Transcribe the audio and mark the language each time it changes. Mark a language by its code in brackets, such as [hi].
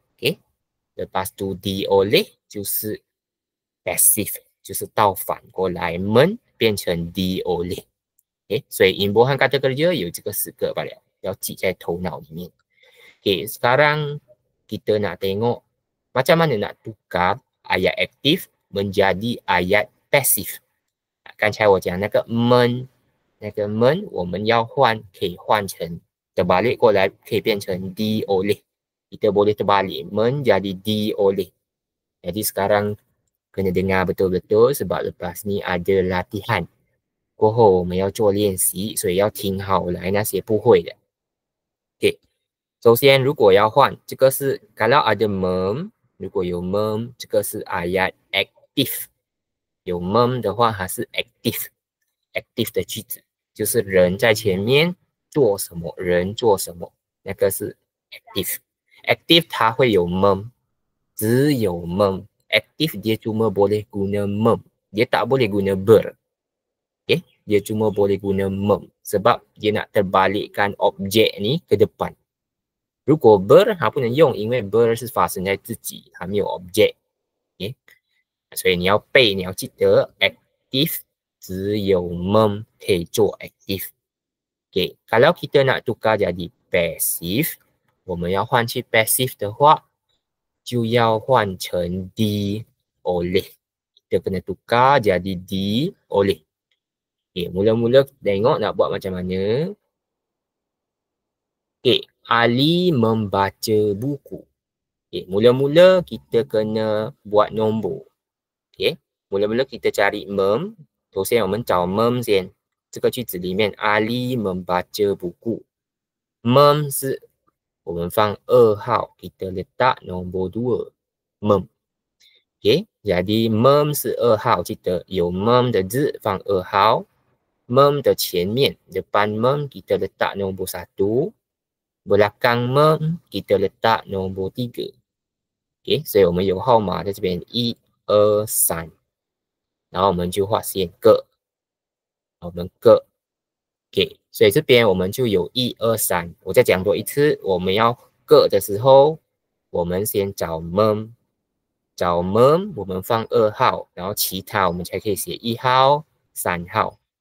[zh] Okay, [ms] lepas tu [zh] di oleh 就是 passive， 就是倒反过来 men 变成 di oleh。 Okay, 所以 imbuhan kata kerja 有这个4个罢了，要记在头脑里面。 [ms] Okay, sekarang kita nak tengok macam mana nak tukar ayat aktif menjadi ayat pasif。 [zh] 刚才我讲那个们，我们要换，可以换成 [ms] terbalik [zh] 过来，可以变成 di oleh。 [ms] kita boleh terbalik menjadi di oleh。 jadi sekarang kena dengar betul-betul sebab lepas ni ada latihan。 [zh] 过后我们要做练习，所以要听好来那些不会的。 OK， 首先如果要换，这个是 [ms] kalau ada [zh] mem， 如果有 mem， 这个是 ayat aktif。有 mem 的话，它是 active 的句子，就是人在前面做什么，人做什么，那个是 active。active 它会有 mem， 只有 mem。 [ms] active dia cuma boleh guna mem， dia tak boleh guna ber。 Okay? Dia cuma boleh guna mem sebab dia nak terbalikkan objek ni ke depan. [zh] 如果 ber 它不能用，因为 ber 是发生在自己，它没有 object。Okay? 所以你要背，你要记得 active 只有 mem 可以做 active。 Okay, [ms] kalau kita nak tukar jadi passive， [zh] 我们要换去 passive 的话，就要换成 di oleh。 [ms] kita kena tukar jadi di oleh。 Okay, mula-mula tengok nak buat macam mana. Okay, Ali membaca buku. Okay, mula-mula kita kena buat nombor. Okay, mula-mula kita cari mem. [zh] 首先我们找 mem 先。这个句子里面 Ali membaca buku. Mem 是我们放2号 [ms] kita letak nombor 2. Mem. [zh] Okay, jadi mem 是2号，记得有 mem 的字放2号。 [ms] mem [zh] 的前面 [ms] depan mem kita letak nombor 1. Belakang mem kita letak nombor 3. [zh] Okay, 所以我们有号码在这边1、2、3，然后我们就画线个，我们个。 OK， 所以这边我们就有1、2、3。我再讲多一次，我们要个的时候，我们先找 mem， 找 mem 我们放2号，然后其他我们才可以写1号、3号。